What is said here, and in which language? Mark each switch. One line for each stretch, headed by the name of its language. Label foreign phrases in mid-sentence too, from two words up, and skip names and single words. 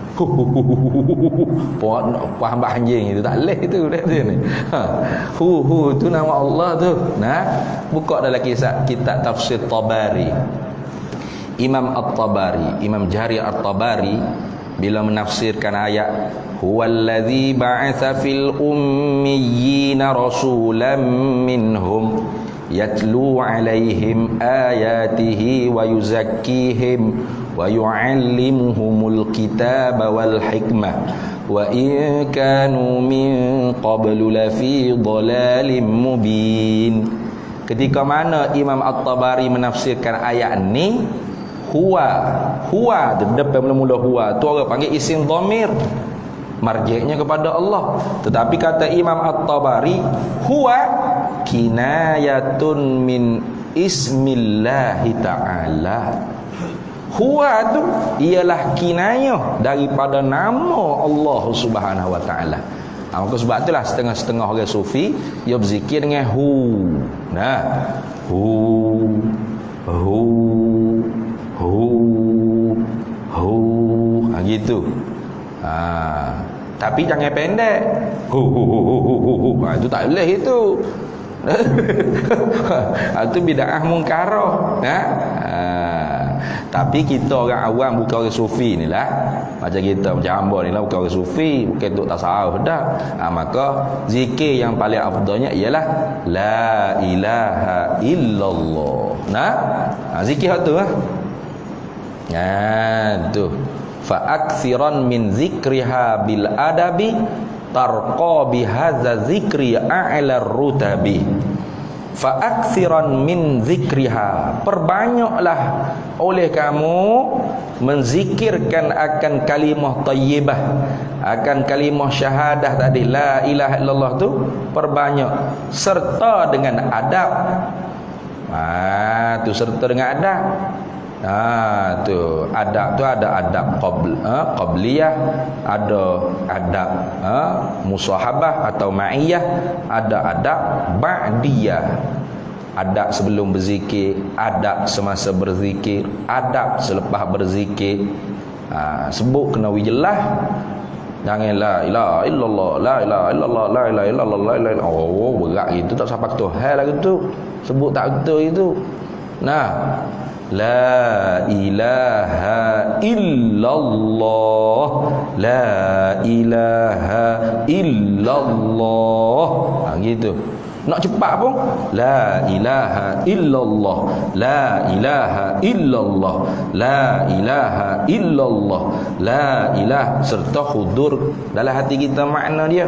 Malay: Faham anjing itu tak leh itu dia ni. Tu nama Allah tu. Buka dalam kisah kitab tafsir Tabari. Imam At-Tabari, Imam Jarir At-Tabari bila menafsirkan ayat
Arabic: هو الذي بعث في الأميين رسولا منهم يتلو عليهم آياته ويزكيهم ويعلمهم الكتاب والحكمة وإن كانوا من قبل لفي ضلال مبين.
Malay: Ketika mana Imam At-Tabari menafsirkan ayat ni, huwa depan mula-mula huwa tu orang panggil isim dhamir, marji'nya kepada Allah. Tetapi kata Imam At-Tabari,
Arabic: هو كناية من اسم الله تعالى.
Malay: Huwa tu ialah kinayah daripada nama Allah
Arabic: سبحانه وتعالى.
Malay: Maka sebab itulah setengah-setengah orang sufi dia berzikir dengan hu. Gitu. Tapi jangan pendek. Itu tak boleh itu. Itu bid'ah munkarah. Tapi kita orang awam, bukan orang sufi ni lah. Macam kita, macam hamba ni lah, bukan orang sufi, bukan untuk tasawuf dah. Maka zikir yang paling afdalnya ialah
Arabic: لا إله إلا الله.
Malay: Zikir tu tu.
Arabic: فأكثرن من ذكرها بالأدب ترقى بهذا الذكر أعلى الرتب. فأكثرن من ذكرها,
Malay: perbanyaklah oleh kamu menzikirkan akan kalimah tayyibah, akan kalimah syahadah tadi,
Arabic: لا إله إلا الله
Malay: tu perbanyak, serta dengan adab. Tu serta dengan adab. Tu adab tu ada adab qabliyah, ada adab musahabah atau ma'iyah, ada adab ba'diyah. Adab sebelum berzikir, adab semasa berzikir, adab selepas berzikir. Sebut kena jelas.
Arabic: Jangan لا إله إلا الله، لا إله إلا الله، لا إله إلا الله، لا إله إلا الله.
Malay: Oh, berat gitu, tak sampai tu. Hal lagu tu. Sebut tak betul itu. Nah,
Arabic: لا إله إلا الله، لا إله إلا الله.
Malay: Gitu. Nak cepat pun
Arabic: لا إله إلا الله، لا إله إلا الله، لا إله إلا الله، لا إله,
Malay: serta hudur dalam hati kita makna dia.